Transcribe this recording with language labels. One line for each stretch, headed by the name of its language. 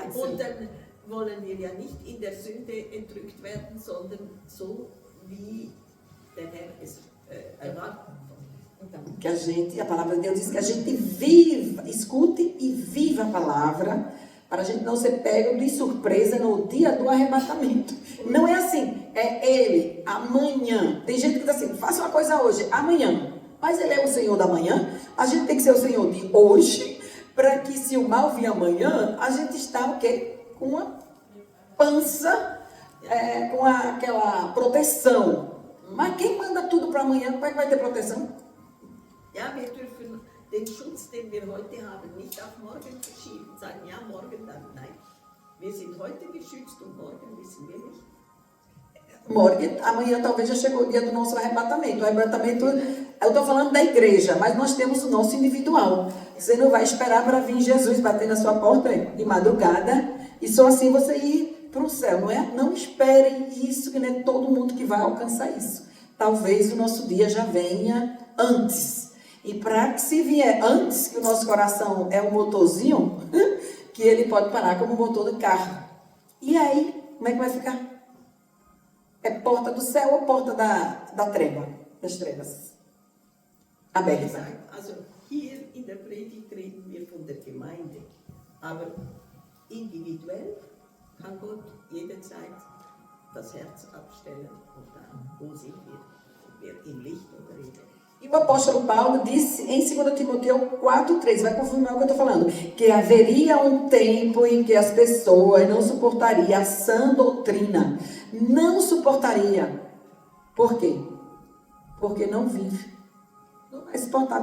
German: Und dann wollen wir ja nicht in der Sünde entrückt werden, sondern so wie der Herr es erwartet.
Portuguese: Então, que a palavra de Deus diz que a gente viva, escute e viva a palavra, para a gente não ser pego de surpresa no dia do arrebatamento. Não é assim, é ele, amanhã. Tem gente que diz assim, faça uma coisa hoje, amanhã. Mas ele é o Senhor da manhã, a gente tem que ser o Senhor de hoje, para que se o mal vir amanhã, a gente está o quê? Com uma pança, com aquela proteção. Mas quem manda tudo para amanhã, como é que vai ter proteção?
German: Ja, wir dürfen den Schutz, den wir heute haben, nicht auf morgen verschieben. Sagen, ja, morgen dann, nein. Wir sind heute geschützt und morgen wissen wir nicht.
Portuguese: Amanhã talvez já chegou o dia do nosso arrebatamento. O arrebatamento, eu estou falando da igreja, mas nós temos o nosso individual. Você não vai esperar para vir Jesus bater na sua porta de madrugada e só assim você ir para o céu, não é? Não espere isso, que não é todo mundo que vai alcançar isso. Talvez o nosso dia já venha antes. E para que se vier antes, que o nosso coração é um motorzinho, que ele pode parar como um motor de carro. E aí, como é que vai ficar? É porta do céu ou porta da treva? Das trevas? Aberta.
German: Also hier in der Predigt reden wir von der Gemeinde. Aber individuell kann Gott jederzeit das Herz abstellen. Und dann, wo sind wir? Sind wir im Licht oder in der?
Portuguese: E o apóstolo Paulo disse em 2 Timóteo 4,3, vai confirmar o que eu estou falando, que haveria um tempo em que as pessoas não suportariam a sã doutrina. Não suportaria. Por quê? Porque não vive. Não vai suportar.